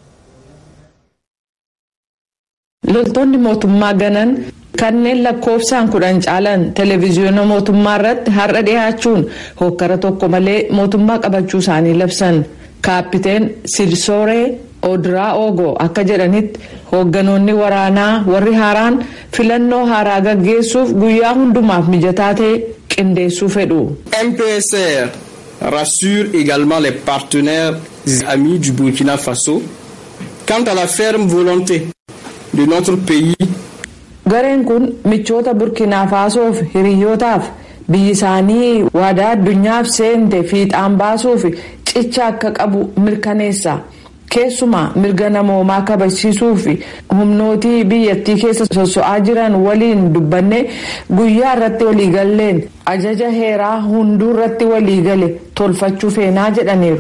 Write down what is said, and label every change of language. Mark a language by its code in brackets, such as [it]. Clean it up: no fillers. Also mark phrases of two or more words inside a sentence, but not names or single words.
[om] Loltoonni mootummaa ganan kanneen lakkoofsaan 10 caalan televiziyoona mootummaa irratti har'a dhiyaachuun hokkara tokko malee mootummaa qabachuu isaanii labsan. Kaappiteen Silsooree Odraa'ogo akka jedhanitti hoogganoonni waraanaa warri haaraan filannoo haaraa gaggeessuuf guyyaa hundumaaf mijataa ta'e qindeessuu fedhu. [fr] MPSR rassure également les partenaires amis du Burkina Faso quant à la ferme volonté de notre pays. [om] Gareen kun michoota Burkina Fasoof hiriyyootaaf biyyi isaanii waadaa addunyaaf seente fiixaan baasuuf cicha akka qabu mirkaneessa. Keessumaa mirga namoomaa kabachiisuu fi humnootii biyyattii keessa soso'aa jiran waliin dubbanne guyyaa irratti waliigalleen ajaja heeraa hunduu irratti waliigale tolfachuu feenaa jedhaniiru.